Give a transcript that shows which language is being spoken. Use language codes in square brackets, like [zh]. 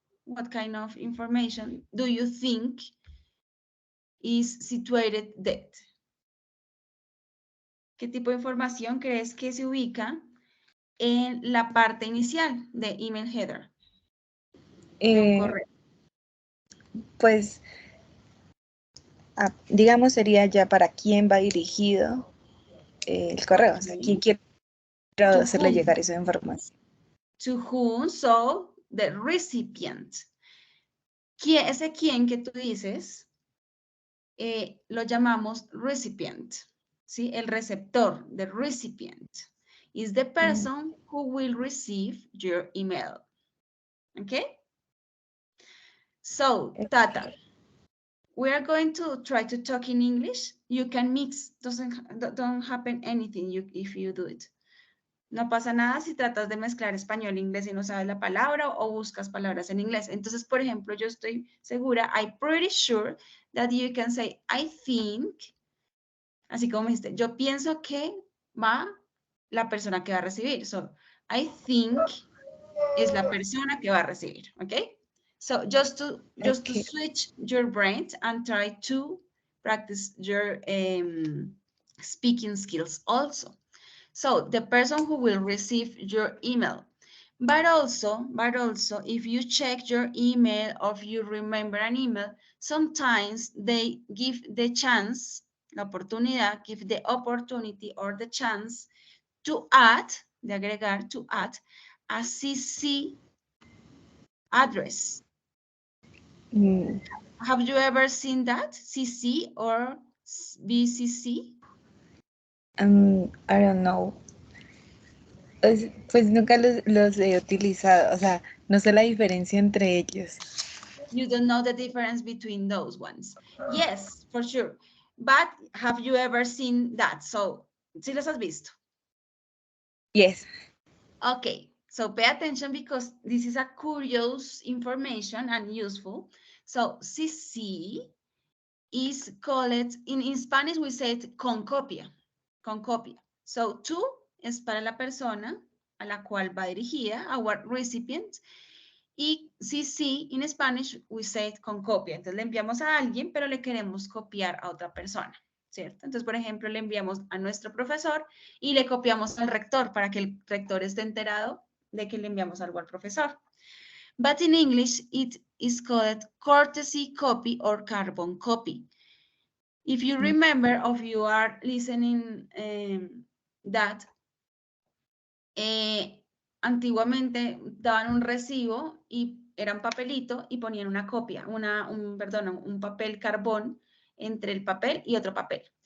[en] What kind of information do you think is situated there? [es] ¿Qué tipo de información crees que se ubica en la parte inicial de email header? De un correo. Pues, digamos, sería ya para quién va dirigido el correo, o sea, quién quiere hacerle llegar esa información. [en] To whom, so the recipient. [es] Ese quién que tú dices, lo llamamos recipient, ¿sí? El receptor, [en] the recipient, is the person who will receive your email. Okay? So, Tata, we are going to try to talk in English. You can mix, don't happen anything if you do it. [es] No pasa nada si tratas de mezclar español e inglés y no sabes la palabra o buscas palabras en inglés. Entonces, por ejemplo, yo estoy segura, [en] I'm pretty sure that you can say, I think, [es] así como me dijiste, yo pienso que va la persona que va a recibir. [en] So, I think [es] es la persona que va a recibir, ¿ok? [en] So, just to switch your brains and try to practice your speaking skills also. So the person who will receive your email, but also if you check your email or if you remember an email, sometimes they give the chance, [es] la oportunidad, [en] give the opportunity or the chance to add, [es] de agregar, [en] to add a CC address. Have you ever seen that? CC or BCC? I don't know. [es] Pues nunca los he utilizado, o sea, no sé la diferencia entre ellos. [en] You don't know the difference between those ones. Yes, for sure. But have you ever seen that? So, [es] ¿sí los has visto? [en] Yes. Okay, so pay attention because this is a curious information and useful. So, CC is called, in Spanish we say it con copia. [es] So, to es para la persona a la cual va dirigida, [en] our recipient. Y CC, en Spanish, we say it con copia. [es] Entonces, le enviamos a alguien, pero le queremos copiar a otra persona, ¿cierto? Entonces, por ejemplo, le enviamos a nuestro profesor y le copiamos al rector para que el rector esté enterado de que le enviamos algo al profesor. [en] But in English, it is called courtesy copy or carbon copy. If you remember, or if you are listening that, [es] antiguamente daban un recibo y eran papelito y ponían una copia, un papel carbón entre el papel y otro papel.